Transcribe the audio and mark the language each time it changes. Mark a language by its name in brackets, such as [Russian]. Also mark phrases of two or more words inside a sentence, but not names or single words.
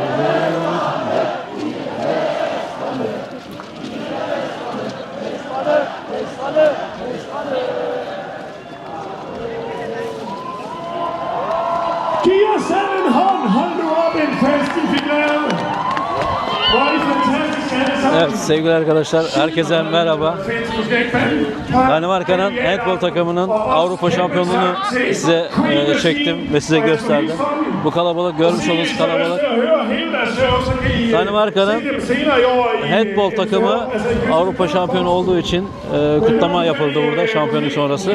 [Danish] Giv jer selv en hånd. Hold nu op, en fest i finalen. Hvor er det fantastisk, alle sammen. [Turkish] Evet sevgili arkadaşlar, herkese merhaba. Danimarka'nın handball takımının Avrupa şampiyonluğunu size çektim ve size gösterdim. Bu kalabalık, görmüş olduğunuz kalabalık Danimarka'nın handball takımı Avrupa şampiyonu olduğu için kutlama yapıldı burada şampiyonluk sonrası.